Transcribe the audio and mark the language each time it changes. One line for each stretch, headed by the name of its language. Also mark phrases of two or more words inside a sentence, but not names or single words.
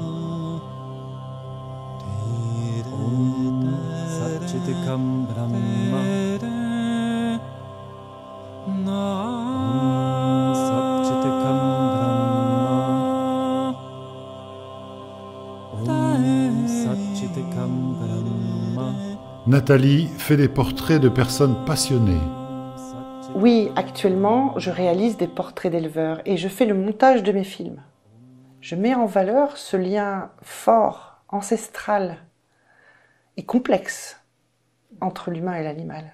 Sanskrit: सच्चित् एकम् ब्रह्म. सच्चित् एकम् ब्रह्म. सच्चित् एकम् ब्रह्म.
French: Nathalie fait des portraits de personnes passionnées. Oui, actuellement, je réalise des portraits d'éleveurs et je fais le montage de mes films. Je mets en valeur ce lien fort, ancestral et complexe entre l'humain et l'animal.